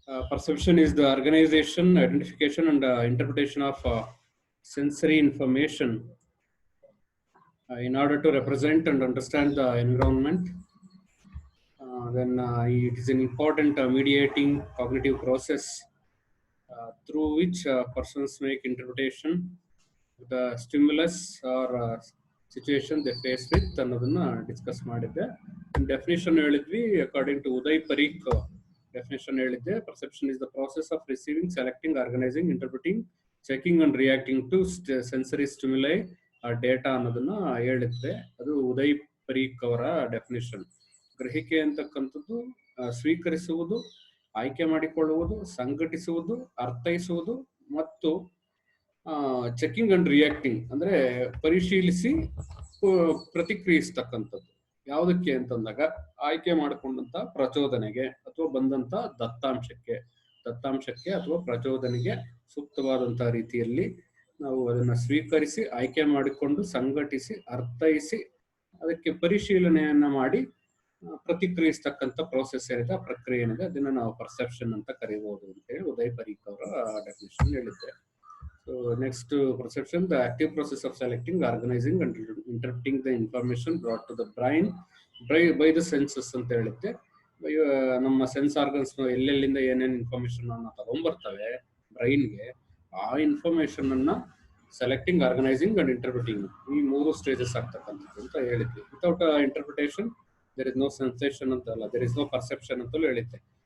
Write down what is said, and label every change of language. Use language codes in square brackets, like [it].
[en] Perception is the organization, identification and interpretation of sensory information in order to represent and understand the environment. Then it is an important mediating cognitive process through which persons make interpretation the stimulus or situation they face with [kn] ಅನ್ನೋದನ್ನ discuss ಮಾಡಿದ್ದೆ. Definition ಹೇಳಿದ್ವಿ according to Uday Pareek definition ಹೇಳಿದ್ದೆ. [en] perception is the process of receiving, selecting, organizing, interpreting, checking and reacting to sensory stimuli [kn] ಆ data ಅನ್ನೋದನ್ನ ಹೇಳಿದ್ದೆ. ಅದು ಉದಯ್ ಪರೀಕ್ ಅವರ definition. ಗ್ರಹಿಕೆ ಅಂತಕ್ಕಂಥದ್ದು ಸ್ವೀಕರಿಸುವುದು, ಆಯ್ಕೆ ಮಾಡಿಕೊಳ್ಳುವುದು, ಸಂಘಟಿಸುವುದು, ಅರ್ಥೈಸುವುದು ಮತ್ತು ಚೆಕಿಂಗ್ ಅಂಡ್ ರಿಯಾಕ್ಟಿಂಗ್ ಅಂದ್ರೆ ಪರಿಶೀಲಿಸಿ ಪ್ರತಿಕ್ರಿಯಿಸ್ತಕ್ಕಂಥದ್ದು. ಯಾವುದಕ್ಕೆ ಅಂತಂದಾಗ ಆಯ್ಕೆ ಮಾಡಿಕೊಂಡಂತ ಪ್ರಚೋದನೆಗೆ ಅಥವಾ ಬಂದಂತ ದತ್ತಾಂಶಕ್ಕೆ ಅಥವಾ ಪ್ರಚೋದನೆಗೆ ಸೂಕ್ತವಾದಂತಹ ರೀತಿಯಲ್ಲಿ ನಾವು ಅದನ್ನ ಸ್ವೀಕರಿಸಿ, ಆಯ್ಕೆ ಮಾಡಿಕೊಂಡು, ಸಂಘಟಿಸಿ, ಅರ್ಥೈಸಿ, ಅದಕ್ಕೆ ಪರಿಶೀಲನೆಯನ್ನ ಮಾಡಿ ಪ್ರತಿಕ್ರಿಯಿಸ್ತಕ್ಕಂಥ ಪ್ರೋಸೆಸ್ ಏನಿದೆ, ಆ ಪ್ರಕ್ರಿಯೆ ಏನಿದೆ, ಅದನ್ನ ನಾವು ಪರ್ಸೆಪ್ಷನ್ ಅಂತ ಕರೀಬಹುದು ಅಂತ ಹೇಳಿ ಉದಯ್ ಪರೀಕ್ ಅವರ ಡೆಫಿನೇಷನ್ ಹೇಳಿದ್ದೆ. [en] So next perception, the active process of selecting, organizing and interpreting the information brought to the brain by the senses [kn] ಅಂತ ಹೇಳಿದ್ದೆ. ನಮ್ಮ ಸೆನ್ಸ್ ಆರ್ಗನ್ಸ್ ಎಲ್ಲೆಲ್ಲಿಂದ ಏನೇನು ಇನ್ಫಾರ್ಮೇಶನ್ ಅನ್ನ ತಗೊಂಡ್ಬರ್ತವೆ ಬ್ರೈನ್ಗೆ, ಆ ಇನ್ಫಾರ್ಮೇಶನ್ ಅನ್ನ ಸೆಲೆಕ್ಟಿಂಗ್, ಆರ್ಗನೈಸಿಂಗ್ ಅಂಡ್ ಇಂಟರ್ಪ್ರಿಟಿಂಗ್ ಈ 3 ಸ್ಟೇಜಸ್ ಆಗ್ತಕ್ಕಂಥದ್ದು ಅಂತ ಹೇಳಿದ್ವಿ. [en] without interpretation there is no sensation ಅಂತಲ್ಲ, there is no perception [kn] ಅಂತಲೂ ಹೇಳಿದ್ದೆ.